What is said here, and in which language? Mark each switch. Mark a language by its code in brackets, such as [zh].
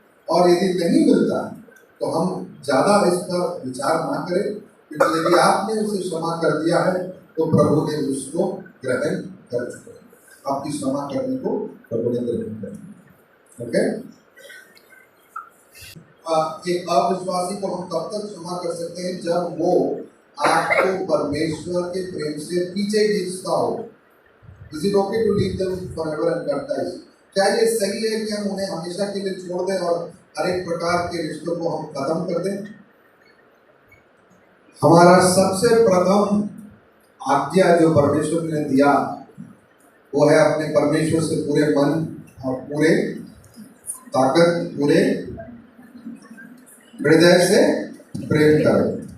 [hi] और यदि नहीं मिलता तो हम ज़्यादा इस पर विचार ना करें, क्योंकि यदि आपने उसे क्षमा कर दिया है तो प्रभु ने उसको ग्रहण कर चुके हैं। आपकी क्षमा करने को प्रभु ने ग्रहण कर। ओके, एक अविश्वासी को हम तब तक क्षमा कर सकते हैं जब वो आपको परमेश्वर के प्रेम से पीछे खींचता हो। [en] Is it okay to leave them forever and cut ties? [hi] क्या ये सही है कि हम उन्हें हमेशा के लिए छोड़ दें और हर एक प्रकार के रिश्तों को हम खत्म कर दें? हमारा सबसे प्रथम आज्ञा जो परमेश्वर ने दिया वो है अपने परमेश्वर से पूरे मन और पूरे ताकत, पूरे हृदय से प्रेम करें।